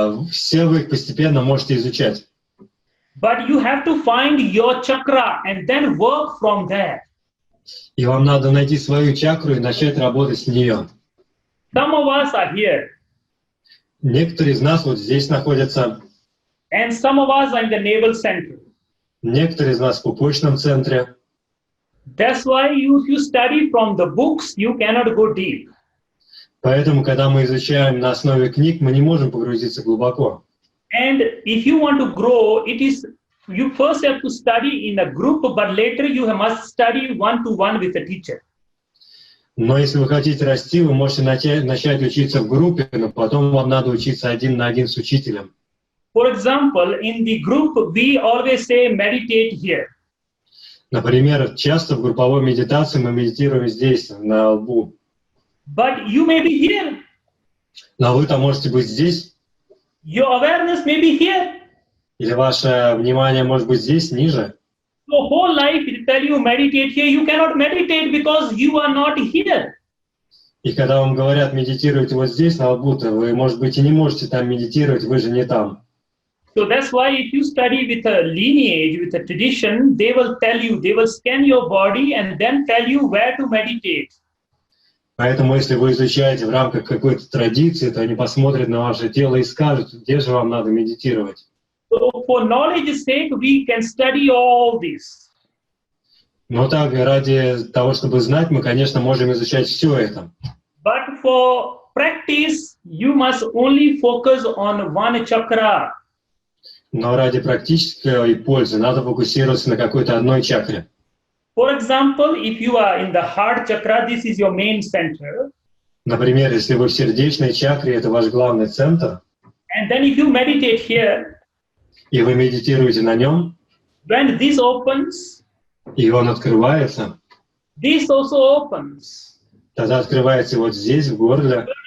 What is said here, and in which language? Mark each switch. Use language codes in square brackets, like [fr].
[ru] Все вы их постепенно можете изучать. [en] But you have to find your chakra and then work from there. [ru] И вам надо найти свою чакру и начать работать с нее. [en] Some of us are here. [ru] Некоторые из нас вот здесь находятся. [en] And some of us are in the navel center. [ru] Некоторые из нас в пупочном центре. [en] That's why if you study from the books, you cannot go deep. [ru] Поэтому, когда мы изучаем на основе книг, мы не можем погрузиться глубоко. [en] And if you want to grow, you first have to study in a group, but later you must study one-to-one with a teacher. [ru] Но если вы хотите расти, вы можете начать учиться в группе, но потом вам надо учиться один на один с учителем. [en] For example, in the group, we always say meditate here. [ru] Например, часто в групповой медитации мы медитируем здесь, на лбу. [en] But you may be here. [ru] Но вы-то можете быть здесь. [en] Your awareness may be here. [ru] Или ваше внимание может быть здесь, ниже. [en] So whole life, it tell you meditate here. You cannot meditate because you are not here. [ru] И когда вам говорят медитируйте вот здесь, на лбу-то, вы, может быть, и не можете там медитировать, вы же не там. [en] So that's why if you study with a lineage, with a tradition, they will tell you, they will scan your body and then tell you where to meditate. [ru] Поэтому, если вы изучаете в рамках какой-то традиции, то они посмотрят на ваше тело и скажут, где же вам надо медитировать. [en] So for knowledge's sake, we can study all this. [ru] Но так, ради того, чтобы знать, мы, конечно, можем изучать все это. [en] But for practice, you must only focus on one chakra. [ru] Но ради практической пользы надо фокусироваться на какой-то одной чакре. [en] For example, if you are in the heart chakra, this is your main center. [ru] Например, если вы в сердечной чакре, это ваш главный центр, [en] And then if you meditate here, [ru] и вы медитируете на нем, [en] when this opens, [ru] и он открывается, [en] this also opens. [ru] тогда открывается вот здесь, в горле,